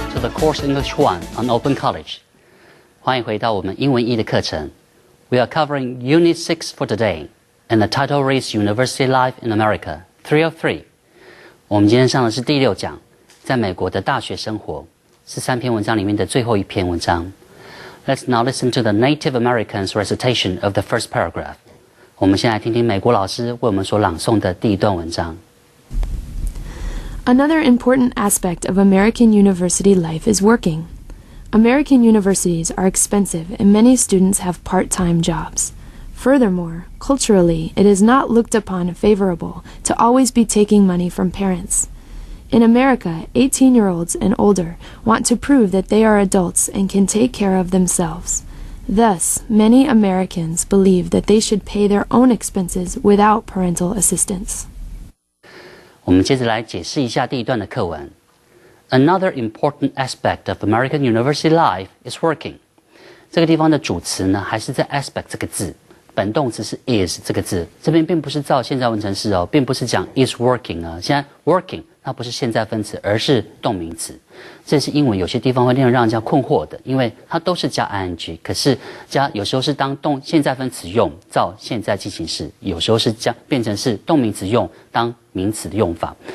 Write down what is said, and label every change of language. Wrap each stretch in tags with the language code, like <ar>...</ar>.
<en>Course English 1 on Open College.</en> <zh>欢迎回到我们英文1的课程。</zh> <en>We are covering Unit 6 for today, and the title reads University Life in America 303.</en> <zh>我们今天上的是第6讲，在美国的大学生活，是3篇文章里面的最后一篇文章。</zh> <en>Let's now listen to the Native Americans' recitation of the first paragraph.</en> <zh>我们先来听听美国老师为我们所朗诵的第一段文章。</zh> <en>Another important aspect of American university life is working. American universities are expensive and many students have part-time jobs. Furthermore, culturally, it is not looked upon favorable to always be taking money from parents. In America, 18-year-olds and older want to prove that they are adults and can take care of themselves. Thus, many Americans believe that they should pay their own expenses without parental assistance.</en> <zh>我们接着来解释一下第一段的课文。</zh> <en>Another important aspect of American university life is working.</en> <zh>这个地方的主词呢，还是在 aspect 这个字，本动词是 is 这个字。这边并不是照现在文程式哦，并不是讲</zh> <en>is working</en> <zh>啊。现在 working 它不是现在分词，而是动名词。这是英文有些地方会让人家困惑的，因为它都是加 ing， 可是有时候是当现在分词用，照现在进行式；有时候是变成是动名词用，当名词的用法。</zh>